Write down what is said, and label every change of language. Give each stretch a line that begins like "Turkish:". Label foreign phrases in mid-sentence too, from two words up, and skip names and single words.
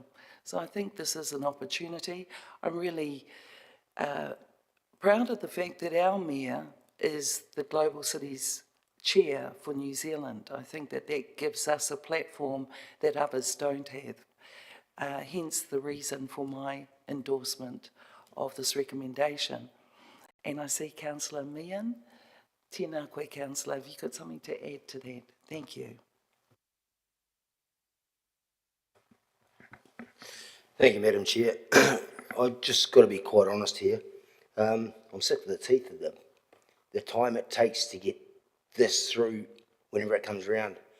English: So I think this is an opportunity. I'm really proud of the fact that our mayor is the Global Cities Chair for New Zealand. I think that that gives us a platform that others don't have. Hence the reason for my endorsement of this recommendation. And I see Councillor Meehan.
Māori: Tēnā koe,
English: Councillor. Have you got something to add to that? Thank you. Thank you, Madam Chair. I've just got to be quite honest here. I'm sick to the teeth of the time it takes to get this through whenever it comes around.